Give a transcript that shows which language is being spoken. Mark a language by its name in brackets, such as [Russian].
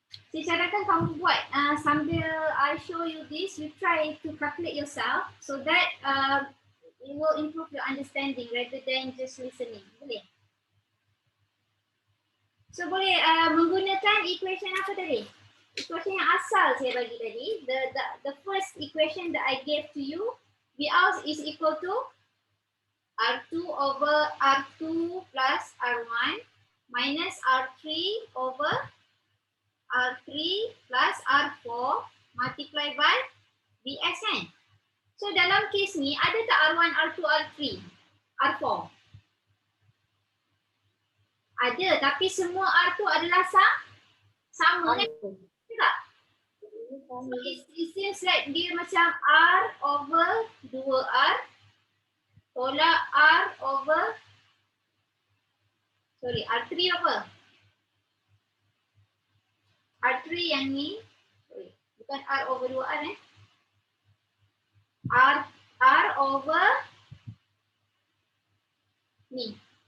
[Malay] Saya cadangkan kamu buat sambil [English] I show you this, you try to calculate yourself so that it will improve your understanding rather than just listening. [Malay] Boleh? So boleh menggunakan equation apa tadi? Equation yang asal saya bagi tadi. [English] The first equation that I gave to you, V out is equal to R2 over R2 plus R1 minus R3 over R3 plus R4 multiply by Vs [Malay] kan? So dalam kes ni ada tak R1, R2, R3, R4? Ada, tapi semua R2 adalah sama kan? Tak? [English] So it seems like [Malay] dia macam R over 2R tolak R over R3 apa? R3 yang ni, bukan R over 2R R over ni.